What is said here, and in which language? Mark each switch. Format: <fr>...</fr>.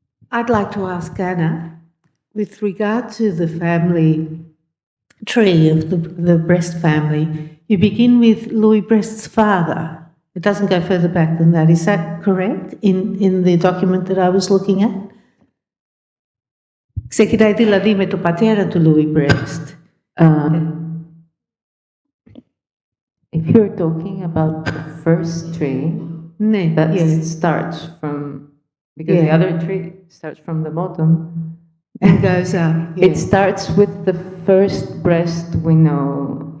<en>I'd like to ask Anna, with regard to the family tree of the Brest family, you begin with Louis Brest's father. It doesn't go further back than that. Is that correct in the document that I was looking at?</en> <el>Ξεκινάει δηλαδή με το πατέρα του Louis Brest.</el> <en>If you're talking about the first tree, that starts from, because the other tree starts from the bottom and goes up. It starts with the first Brest we know.</en>